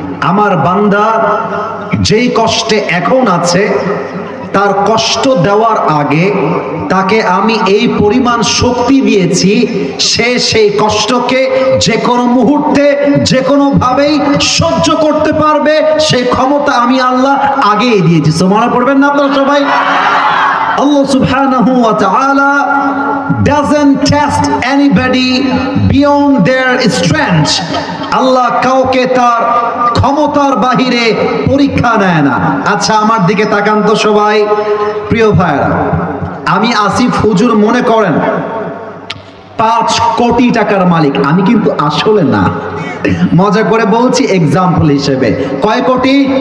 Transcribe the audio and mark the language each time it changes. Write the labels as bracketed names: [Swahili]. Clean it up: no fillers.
[Bangla] আমার বান্দা যেই কষ্টে এখন আছে, তার কষ্ট দেওয়ার আগে তাকে আমি এই পরিমাণ শক্তি দিয়েছি, সে সেই কষ্টকে যে কোনো মুহূর্তে যে কোনো ভাবেই সহ্য করতে পারবে, সেই ক্ষমতা আমি আল্লাহ আগেই দিয়েছি। সুবহানাল্লাহ পড়বেন না আপনারা সবাই? [English] Allah subhanahu wa ta'ala doesn't test anybody beyond their strength. [Bangla] আল্লাহ কাউকে তার ক্ষমতার বাহিরে পরীক্ষা নেয় না। আচ্ছা আমার দিকে তাকান তো সবাই। প্রিয় ভাইরা, আমি আসিফ হুজুর মনে করেন 5 কোটি টাকার মালিক, আমি কিন্তু আসলে না, মজা করে বলছি এক্সাম্পল হিসেবে। কয় কোটি?